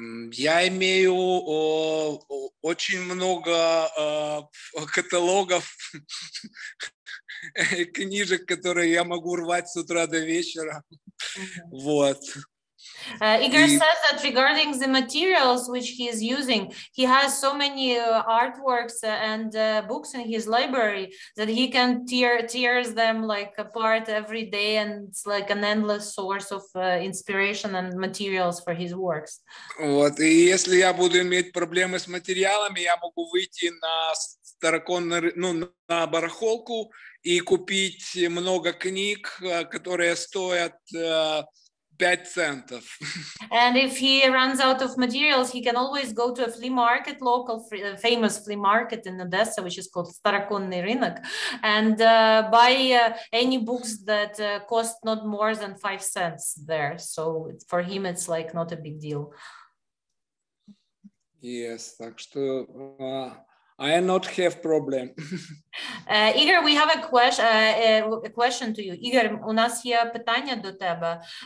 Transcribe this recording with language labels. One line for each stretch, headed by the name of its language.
Russian: Я имею очень много каталогов, книжек, которые я могу рвать с утра до вечера. Вот.
English: Igor says that regarding the materials which he is using, he has so many artworks and books in his library that he can tears them like apart every day, and it's like an endless source of inspiration and materials for his works.
Russian: Вот, и если я буду иметь проблемы с материалами, я могу выйти на староконный, на барахолку и купить много книг, которые стоят 5 центов.
English: And if he runs out of materials, he can always go to a flea market, local famous flea market in Odessa, which is called Starokonny Rynek, and buy any books that cost not more than 5 cents there. So for him, it's like not a big deal. Yes,
Russian: так что
English: I not have problem. Igor, we have a question to you.
Ukrainian: Igor, у нас є питання до тебе.